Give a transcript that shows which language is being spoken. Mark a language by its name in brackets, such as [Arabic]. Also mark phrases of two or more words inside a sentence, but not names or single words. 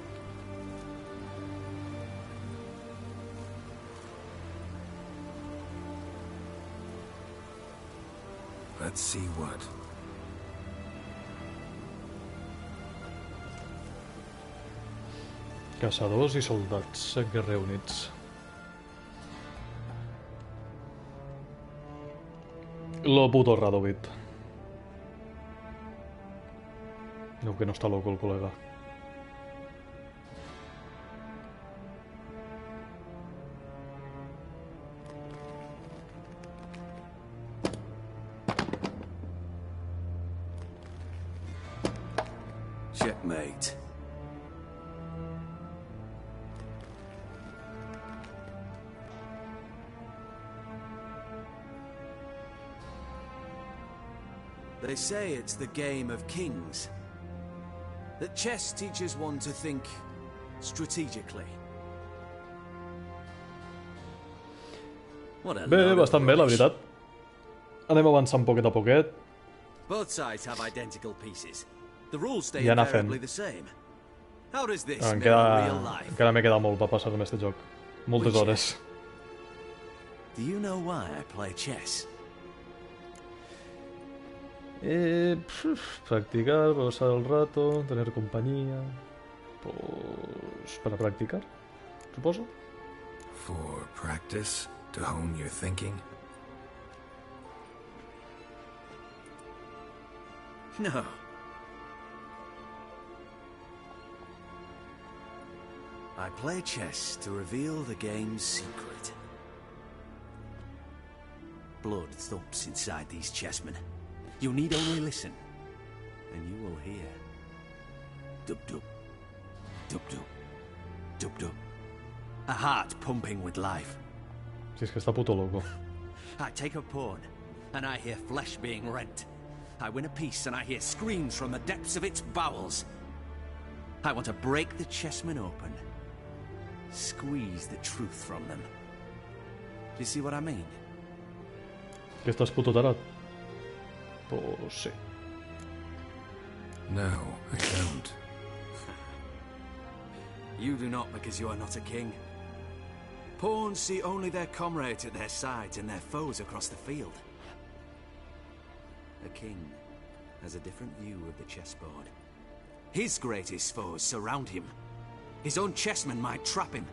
[English] Let's see what. [Catalan] Caçadors i soldats reunits. Lo puto Radovit. [Spanish] No, que no está loco el colega. [English] Checkmate. They say it's the game of kings. That chess teaches one to think strategically. What a [Catalan] Bé, [English] load of [Catalan] bastant bé, la [English] rubbish. [Catalan] veritat. Anem avançant poquet a poquet. [English] Both sides have identical pieces. The rules stay [Catalan] I anar fent. [English] invariably the same. How does this [Catalan] Em [English] mirror real life? [Catalan] encara m'he quedat molt per passar-me este joc. Moltes [English] Which- [Catalan] hores. [English] Do you know why I play chess? [Spanish] Practicar, pasar el rato, tener compañía. Pues para practicar, [Catalan] suposo. [English] For practice? To hone your thinking? No. I play chess to reveal the game's secret. Blood thumps inside these chessmen. You need only listen, and you will hear. Dub-dub, dub-dub, dub-dub. A heart pumping with life. [Spanish] Si es que está puto loco. [English] I take a pawn, and I hear flesh being rent. I win a piece, and I hear screams from the depths of its bowels. I want to break the chessmen open. Squeeze the truth from them. Do you see what I mean? [Catalan] Que estàs puto tarat? Pues sí. [English] No, I don't. You do not because you are not a king. Pawns see only their comrades at their sides and their foes across the field. A king has a different view of the chessboard. His greatest foes surround him. His own chessmen might trap him.